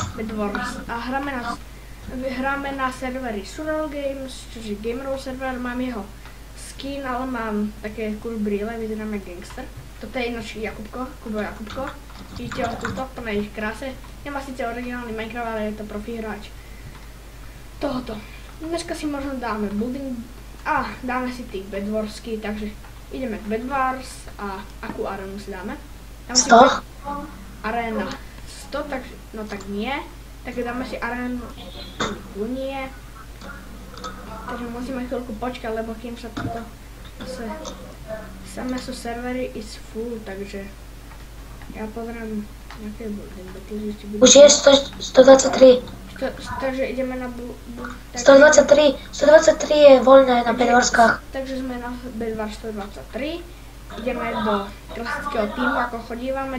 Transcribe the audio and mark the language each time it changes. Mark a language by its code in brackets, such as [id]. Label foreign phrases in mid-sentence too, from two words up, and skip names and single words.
[sk] A hráme na servery [en] Survival Games, [sk] což je gamerow server, mám jeho skin, ale mám také cool brýle, vyzerám jak gangster. [cs] Toto je jinak Jakubko, Kubo Jakubko. Vidíte ho tuto v plné kráse. Nemá sice originální Minecraft, ale je to profi hráč tohoto. [sk] Dneska si možno dáme building a dáme si ty bedwarsky, takže ideme k Bedwars a akú arenu si dáme? 100? Arena 100, takže, no tak nie. Tak dáme si arenu, tu nie. Takže musíme chvíľku počkať, lebo kým sa toto samé sú servery [en] is full, [sk] takže ja pozriem nejaké building. Už je 123. Takže ideme na 123 je voľné na Bedwarskách. Takže sme na Bedwars 123. Ideme do klasického týmu, ako chodívame.